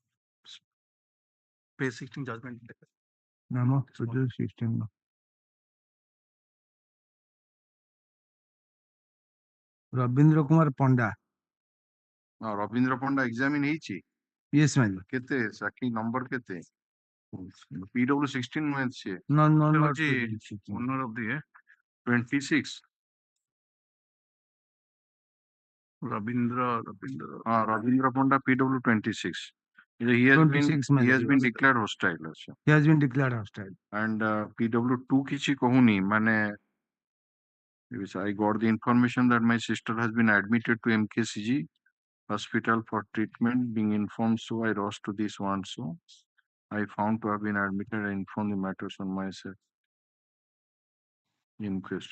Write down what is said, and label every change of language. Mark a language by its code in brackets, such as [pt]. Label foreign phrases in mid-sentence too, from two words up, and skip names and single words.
[en] Page 16 judgment. No, PW 16. No. Ravindra Kumar Panda. [or] Ravindra Panda examine ହେଇଛି? [en] Yes, my lord. [or] କେତେ ସାକ୍ଷୀ ନମ୍ବର କେତେ? PW 16 ନୁହେଁ ସିଏ? [en] No, not owner of the 26. Ravindra Panda, PW 26. He has been declared hostile. He has been declared hostile. And PW 2 [or] କିଛି କହୁନି, ମାନେ [en] I got the information that my sister has been admitted to MKCG hospital for treatment, being informed, so I rushed to this one. So I found to have been admitted and informed the matters on myself. Inquest.